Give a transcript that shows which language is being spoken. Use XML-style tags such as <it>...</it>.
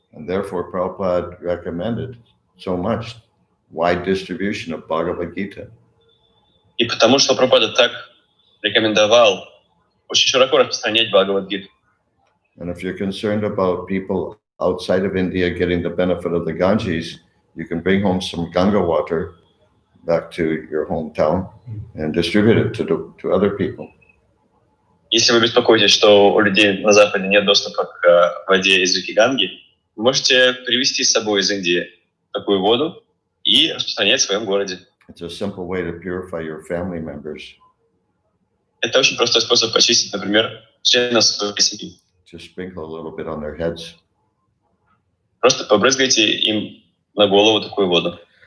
<en>and therefore Prabhupada recommended so much wide distribution of Bhagavad Gita.</en> <ru>И потому что Прабхупада так рекомендовал очень широко распространять Бхагавад-гиту.</ru> <en>And if you're concerned about people outside of India getting the benefit of the Ganges, you can bring home some Ganga water back to your hometown and distribute it to other people.</en> <ru>Если вы беспокоитесь, что у людей на Западе нет доступа к воде из реки Ганги, вы можете привезти с собой из Индии такую воду и распространять в своем городе.</ru> <en>It's a simple way to purify your family members.</en> <ru>Это очень простой способ очистить, например, членов своей семьи.</ru> <en>Just sprinkle a little bit on their heads.</en> <ru>Просто побрызгайте им на голову такую воду.</ru>